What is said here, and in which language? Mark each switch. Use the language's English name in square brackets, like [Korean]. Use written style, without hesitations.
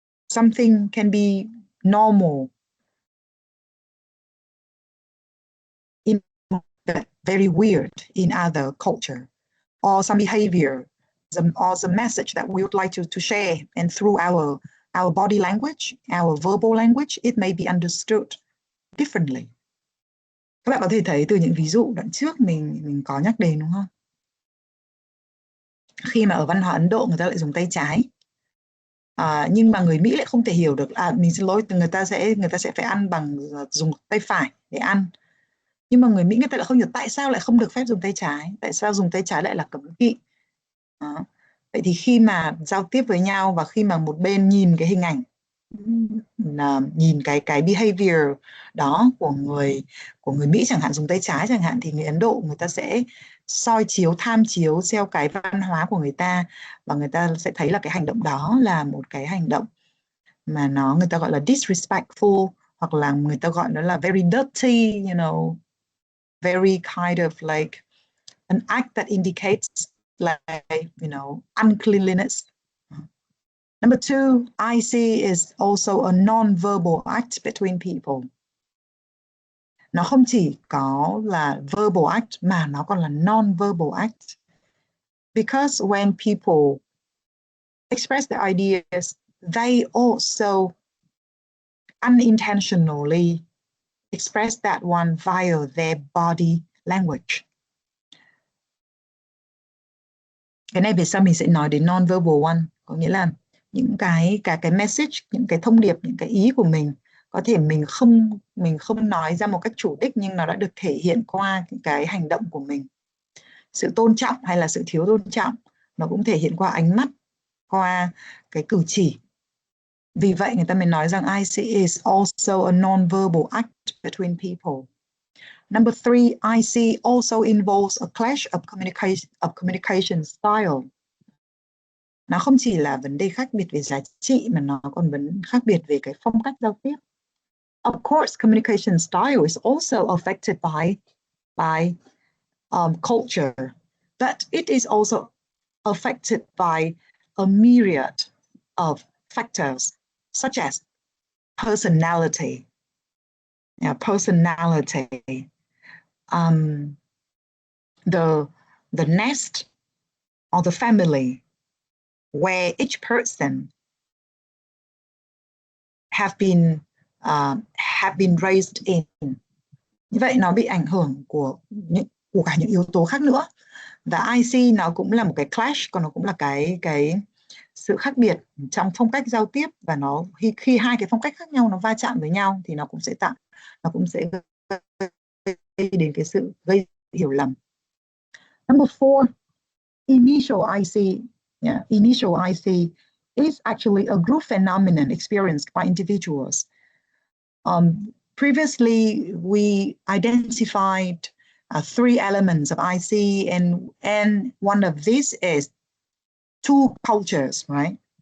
[English] Something can be normal in very weird in other culture, or some behavior, or the message that we would like to share, and through our body language, our verbal language, it may be understood differently. [Vietnamese] Các bạn có thể thấy từ những ví dụ đoạn trước mình có nhắc đến, đúng không? Khi mà ở văn hóa Ấn Độ người ta lại dùng tay trái, nhưng mà người Mỹ lại không thể hiểu được, mình xin lỗi, người ta sẽ phải ăn bằng dùng tay phải để ăn. Nhưng mà người Mỹ người ta lại không hiểu tại sao lại không được phép dùng tay trái, tại sao dùng tay trái lại là cấm kỵ. Vậy thì khi mà giao tiếp với nhau và khi mà một bên nhìn cái hình ảnh, nhìn cái behavior đó của người Mỹ chẳng hạn, dùng tay trái chẳng hạn, thì người Ấn Độ người ta sẽ soi chiếu, tham chiếu theo cái văn hóa của người ta, và người ta sẽ thấy là cái hành động đó là một cái hành động mà người ta gọi là [English] disrespectful, [Vietnamese] hoặc là người ta gọi nó là [English] very dirty, very kind of like an act that indicates like, uncleanliness. Number 2, IC is also a non-verbal act between people. [Vietnamese] Nó không chỉ có là verbal act mà nó còn là non-verbal act. [English] Because when people express their ideas, they also unintentionally express that one via their body language. [Vietnamese] Cái này về sau mình sẽ nói đến non-verbal one, có nghĩa là những cái message, những cái thông điệp, những cái ý của mình có thể mình không nói ra một cách chủ đích, nhưng nó đã được thể hiện qua cái hành động của mình. Sự tôn trọng hay là sự thiếu tôn trọng nó cũng thể hiện qua ánh mắt, qua cái cử chỉ. Vì vậy người ta mới nói rằng [English] I see is also a non-verbal act between people. Number 3, I see also involves a clash of communication style. [Vietnamese] Nó không chỉ là vấn đề khác biệt về giá trị mà nó còn khác biệt về cái phong cách giao tiếp. [English] Of course, communication style is also affected by culture, but it is also affected by a myriad of factors such as personality, the nest or the family where each person have been raised in. [Vietnamese] Như vậy nó bị ảnh hưởng của cả những yếu tố khác nữa. Và IC nó cũng là một cái clash, còn nó cũng là cái sự khác biệt trong phong cách giao tiếp, và nó khi hai cái phong cách khác nhau nó va chạm với nhau thì nó cũng sẽ gây đến cái sự gây hiểu lầm. [English] Number 4, initial IC. Initial IC is actually a group phenomenon experienced by individuals. Previously, we identified 3 elements of IC, and one of these is 2 cultures, right?